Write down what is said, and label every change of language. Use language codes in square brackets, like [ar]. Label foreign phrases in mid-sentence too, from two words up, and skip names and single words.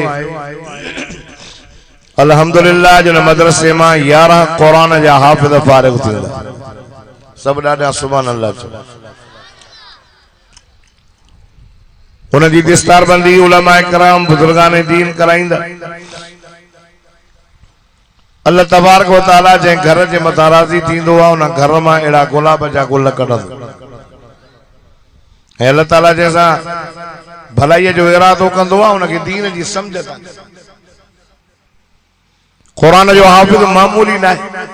[sd] अल्हम्दुलिल्लाह जिन मदरसे मां 11 कुरान जा हाफिज़ फारिग थी विया। सब ॾाढा [ar] سبحان الله [sd] चओ। उनजी दस्तार बंदी उलमा कराम बुजुर्गान दीन कराईंदा। [ar] الله تبارك وتعالى [sd] जे घर जे मथां राज़ी थींदो आहे उन घर मां अहिड़ा गुलाब जा गुल कढंदो। ऐं अल्लाह ताला जैसा भलाई जो इरादो कंदो आहे उनखे दीन जी समझ था। कुरान जो हाफिज़ मामूली न आहे।